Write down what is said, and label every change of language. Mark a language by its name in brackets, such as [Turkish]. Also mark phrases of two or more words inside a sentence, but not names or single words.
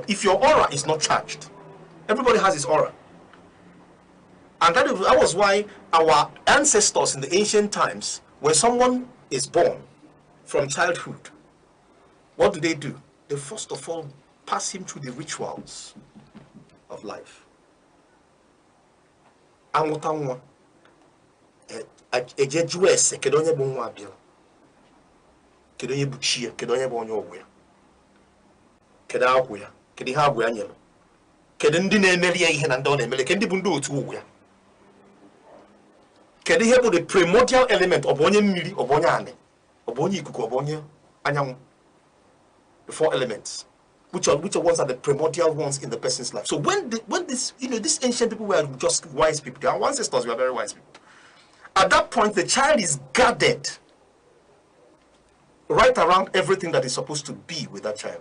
[English] If your aura is not charged, everybody has his aura. And that was why our ancestors in the ancient times, when someone is born from childhood, what do? They first of all pass him through the rituals of life. [Igbo] amụta nwa eje jụọ ese kedu onye bụ nwa abịa, kedu onye bụ chi ya, kedu onye bụ onye ọgwụ ya, kedu agwụ ya, kedu ihe agwụ ya nyere, kedu ndị na-emeri ya ihe na ndị ọ na-emeri, kedu ndị bụ ndị otu ụgwụ ya, kedu ihe bụ [English] the primordial element of [Igbo] onye mmiri, of onye anị, of onye ikuku, of onye anyanwụ. [English] The 4 elements, which ones are the primordial ones in the person's life. So when this, these ancient people were just wise people, our ancestors were very wise people. At that point, the child is guarded right around everything that is supposed to be with that child.